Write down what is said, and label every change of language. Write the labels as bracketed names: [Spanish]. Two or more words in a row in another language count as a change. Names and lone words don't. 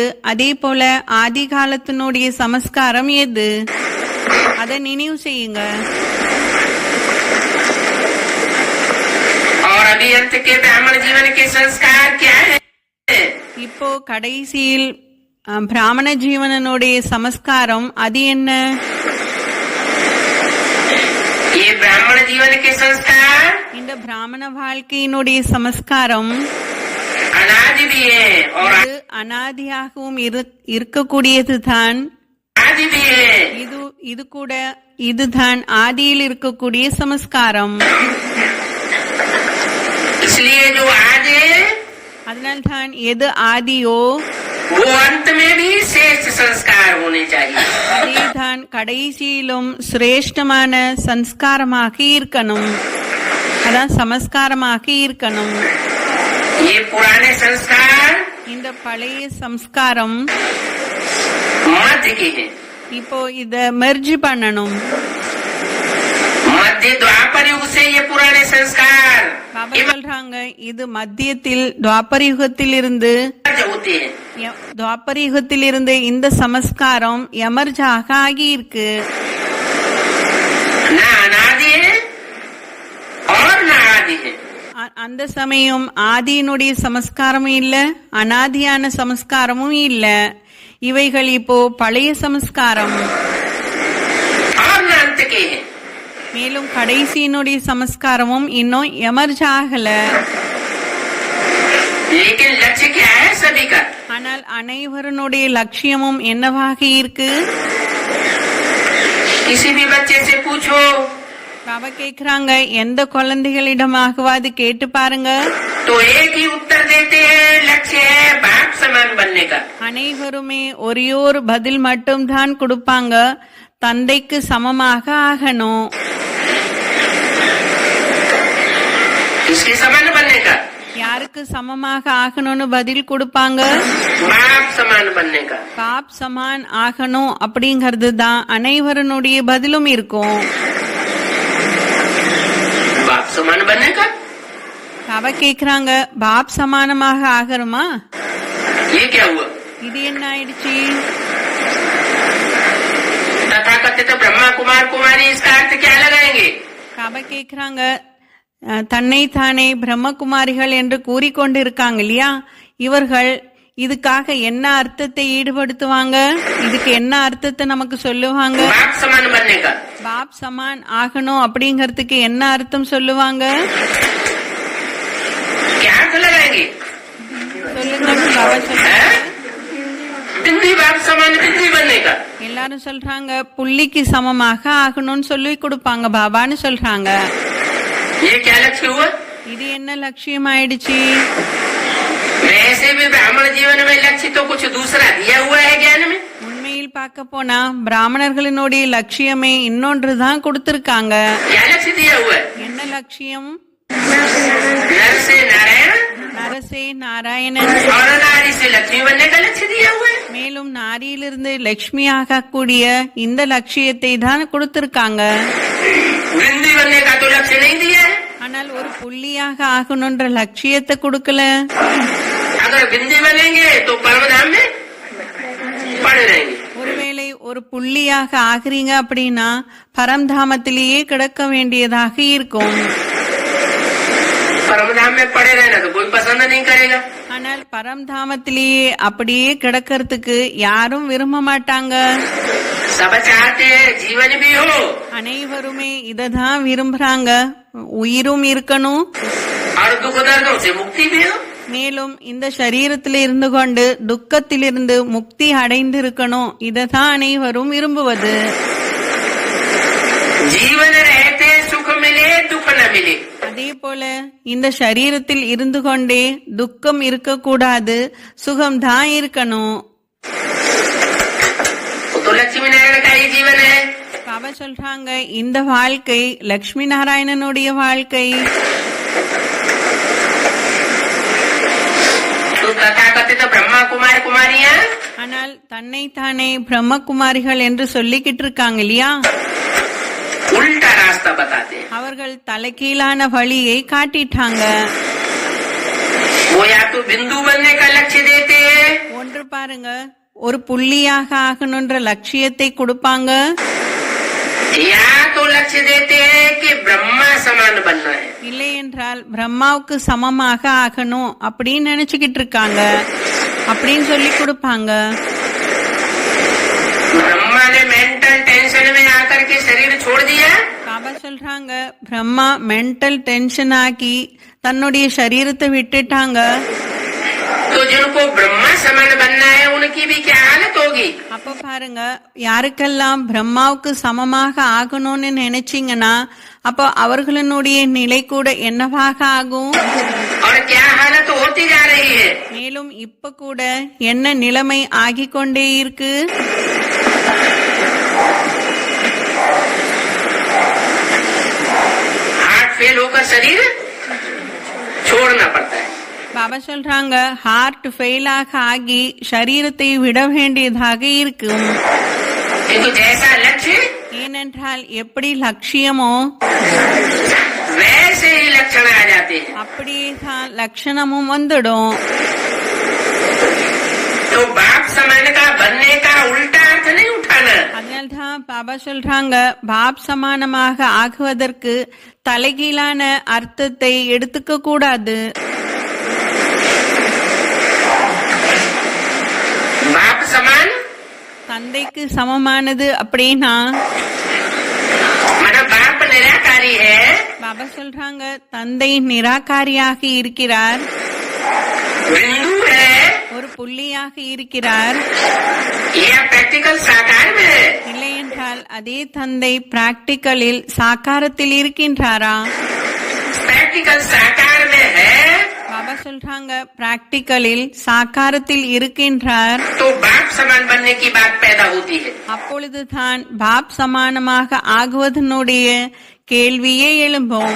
[Tamil] அதே போல ஆதி காலத்தினுடைய சமஸ்காரம் எது? அதை நினைவு செய்யுங்க. [Hindi] और अभी अंत के ब्राह्मण जीवन के संस्कार क्या है? [Tamil] இப்போ கடைசியில் பிராமண ஜீவனனுடைய சமஸ்காரம் அது என்ன? [Hindi] ये ब्राह्मण जीवन के संस्कार [Tamil] இந்த பிராமண வாழ்க்கையினுடைய சமஸ்காரம் [Hindi] अनादि भी है और [Tamil] இது அனாதியாகவும் இருக்கக்கூடியதுதான். [Hindi] आदि भी है. [Tamil] இது கூட இதுதான் ஆதியில் இருக்கக்கூடிய சமஸ்காரம். [Hindi] इसलिए जो आदि है [Tamil] அதனால்தான் எது ஆதியோ [Hindi] वो अंत में भी श्रेष्ठ संस्कार होने चाहिए. [Tamil] அதேதான் கடைசியிலும் சிரேஷ்டமான சம்ஸ்காரமாக இருக்கணும். அதான் சமஸ்காரமாக இருக்கணும். [Hindi] ये पुराने संस्कार [Tamil] இந்த பழைய சம்ஸ்காரம் [Hindi] मध्य के हैं. [Tamil] இப்போ இத மெர்ஜ் பண்ணணும். [Hindi] मध्य द्वापर युग से ये पुराने संस्कार [Tamil] பாபா சொல்றாங்க, இது மத்தியத்தில் துவாபர யுகத்தில் இருந்து [Hindi] होते हैं. [Tamil] துவாபர யுகத்தில் இருந்து இந்த சமஸ்காரம் எமர்ஜாக ஆகி இருக்கு. [Hindi] ना अनादि है और ना आदि है. [Tamil] அந்த சமயம் ஆதியினுடைய சமஸ்காரமும் இல்ல, அனாதியான சமஸ்காரமும் இல்ல. இவைகள் இப்போ பழைய சமஸ்காரம். [Hindi] और ना अंत के हैं. [Tamil] மேலும் கடைசியினுடைய சமஸ்காரமும் இன்னும் எமர்ஜ் ஆகல. [Hindi] लेकिन लक्ष्य क्या है सभी का? [Tamil] ஆனால் அனைவருடைய லட்சியமும் என்னவாக இருக்கு? [Hindi] किसी भी बच्चे से पूछो [Tamil] பாபா கேக்குறாங்க, எந்த குழந்தைகளிடமாகவாது கேட்டு பாருங்க. [Hindi] तो एक ही उत्तर देते हैं, लक्ष्य है बाप समान बनने का. [Tamil] அனைவருமே ஒரே ஒரு பதில் மட்டும் தான் கொடுப்பாங்க, தந்தைக்கு சமமாக ஆகணும். [Hindi] किसके समान बनने का? [Tamil] யாருக்கு சமமாக ஆகணும்னு பதில் கொடுப்பாங்க? [Hindi] बाप समान बनने का. बाप समान [Tamil] ஆகணும் அப்படிங்கறது தான் அனைவருடைய பதிலும் இருக்கும். [Hindi] बाप समान बनने का [Tamil] பாபா கேக்குறாங்க, பாப் சமானமாக ஆகணுமா? [Hindi] ये क्या हुआ? [Tamil] இது என்ன ஆயிடுச்சு? [Hindi] तथाकथित ब्रह्मा कुमार कुमारी इसका अर्थ क्या लगाएंगे? [Tamil] பாபா கேக்குறாங்க, தன்னை தானே பிரம்மகுமாரிகள் என்று கூறிக்கொண்டிருக்காங்க இல்லையா, இவர்கள் இதுக்காக என்ன அர்த்தத்தை ஈடுபடுத்துவாங்க? இதுக்கு என்ன அர்த்தத்தை நமக்கு சொல்லுவாங்க? [Hindi] बाप समान बनने का. बाप समान [Tamil] ஆகணும் அப்படிங்கறதுக்கு என்ன அர்த்தம் சொல்லுவாங்க? [Hindi] क्या अर्थ लगाएंगे? [Tamil] சொல்லுங்க. பாபா சொல்றாங்க, [Hindi] बिंदी बाप समान बिंदी बनने का. [Tamil] எல்லாரும் சொல்றாங்க புள்ளிக்கு சமமாக ஆகணும்னு சொல்லி கொடுப்பாங்க பாபான்னு சொல்றாங்க. [Hindi] ये क्या लक्ष्य हुआ? [Tamil] இது என்ன லட்சியம் ஆயிடுச்சு? [Hindi] वैसे भी ब्राह्मण जीवन में लक्ष्य तो कुछ दूसरा दिया हुआ है ज्ञान में. [Tamil] உண்மையில் பார்க்க போனா பிராமணர்களினுடைய லட்சியமே இன்னொன்றுதான் கொடுத்திருக்காங்க. [Hindi] क्या लक्ष्य दिया हुआ है? [Tamil] என்ன லட்சியம்? [Hindi] नर से नारायण [Tamil] நரசே நாராயணன், [Hindi] और नारी से लक्ष्मी बनने का लक्ष्य दिया हुआ है. [Tamil] மேலும் நாரியிலிருந்து லட்சுமி ஆகக்கூடிய இந்த லட்சியத்தை தான் கொடுத்திருக்காங்க. [Hindi] बिंदी बनने का तो लक्ष्य नहीं दिया है. [Tamil] ஆனால் ஒரு புள்ளியாக ஆகணும்ன்ற லட்சியத்தை கொடுக்கல. [Hindi] अगर बिंदी बनेंगे तो परमधाम में पड़े रहेंगे. [Tamil] ஒருவேளை ஒரு புள்ளியாக ஆகிறீங்க அப்படின்னா பரம்தாமத்திலேயே கிடக்க வேண்டியதாக இருக்கும். [Hindi] परमधाम में पड़े रहना तो कोई पसंद नहीं करेगा. [Tamil] ஆனால் பரம்தாமத்திலேயே அப்படியே கிடக்கிறதுக்கு யாரும் விரும்ப மாட்டாங்க. [Hindi] सब चाहते हैं जीवन भी हो [Tamil] அனைவருமே இததான் விரும்புறாங்க, உயிரும் இருக்கணும், [Hindi] और दुख दर्दों से मुक्ति भी हो. [Tamil] மேலும் இந்த சரீரத்தில் இருந்து கொண்டு துக்கத்திலிருந்து முக்தி அடைந்து இருக்கணும். இததான் அனைவரும் விரும்புவது. [Hindi] जीवन रहते सुख मिले दुख न मिले. [Tamil] அதே போல இந்த சரீரத்தில் இருந்து கொண்டே துக்கம் இருக்கக்கூடாது, சுகம்தான் இருக்கணும். [Hindi] तो लक्ष्मी नारायण का ही जीवन है. [Tamil] பாபா சொல்றாங்க, இந்த வாழ்க்கை லட்சுமி நாராயணனுடைய வாழ்க்கை. [Hindi] तो तथाकथित ब्रह्मा कुमार कुमारियां [Tamil] ஆனால் தன்னைத்தானே பிரம்மகுமாரிகள் என்று சொல்லிக்கிட்டு இருக்காங்க இல்லையா, [Hindi] उल्टा रास्ता बताते हैं। [Tamil] அவர்கள் தலைகீழான வழியை காட்டிட்டாங்க. [Hindi] वो या तो बिंदु बनने का लक्ष्य देते हैं, [Tamil] ஒன்று பாருங்க, ஒரு புள்ளியாக ஆகணுன்ற லட்சியத்தை கொடுப்பாங்க, [Hindi] या तो लक्ष्य देते हैं कि ब्रह्मा समान बनना है। [Tamil] இல்லை என்றால் பிரம்மாவுக்கு சமமாக ஆகணும் அப்படின்னு நினைச்சுக்கிட்டு இருக்காங்க, அப்படின்னு சொல்லி கொடுப்பாங்க. [Hindi] ब्रह्मा ने [English] mental tension [Hindi] में आकर के शरीर छोड़ दिया, [Tamil] பாபா சொல்றாங்க பிரம்மா [English] mental tension [Tamil] ஆக்கி தன்னுடைய சரீரத்தை விட்டுட்டாங்க. [Hindi] तो जिनको ब्रह्मा समान बनना है उनकी भी क्या हालत होगी। [Tamil] அப்ப பாருங்க, யாருக்கெல்லாம் பிரம்மாவுக்கு சமமாக ஆகணும்னு நினைச்சீங்கன்னா அப்போ அவர்களுடைய நிலை கூட என்னவாக ஆகும், [Hindi] और क्या हालत होती जा रही है। [Tamil] மேலும் இப்ப கூட என்ன நிலைமை ஆகிக் கொண்டே இருக்கு. [English] heart fail [Hindi] होकर शरीर छोड़ना पड़ता है। [Tamil] பாபா சொல்றாங்க [English] heart fail [Tamil] ஆகி சரீரத்தை விட வேண்டியதாக இருக்கும். [Hindi] किंतु जैसा लक्ष्य [Tamil] ஏனென்றால் எப்படி லட்சியமோ [Hindi] वैसे ही लक्षण आ जाते हैं। [Tamil] அப்படியே தான் லட்சணமும் வந்துடும். [Hindi] तो बाप समान का बनने का उल्टा अर्थ नहीं उठाना। [Tamil] அதனால்தான் பாபா சொல்றாங்க பாப் சமானமாக ஆகுவதற்கு தலைகீழான அர்த்தத்தை எடுத்துக்க கூடாது. [Hindi] बाप समान [Tamil] தந்தைக்கு சமமானது அப்படின்னா [Hindi] माना बाप निराकारी है, [Tamil] பாபா சொல்றாங்க தந்தை நிராகாரியாக இருக்கிறார், [Hindi] बिंदु है, [Tamil] ஒரு புள்ளியாக இருக்கிறார். [Hindi] या प्रैक्टिकल साकार में है। [Tamil] இல்லை என்றால் அதே தந்தை பிராக்டிக்கலில் சாக்காரத்தில் இருக்கின்றாரா? [Hindi] प्रैक्टिकल साकार में है [Tamil] பாபா சொல்றாங்க பிராக்டிக்கலில் சாக்காரத்தில் இருக்கின்றார். [Hindi] तो बाप समान बनने की बात पैदा होती है। [Tamil] அப்பொழுதுதான் பாப் சமானமாக ஆகுவதனுடைய கேள்வியே எழும்பும்.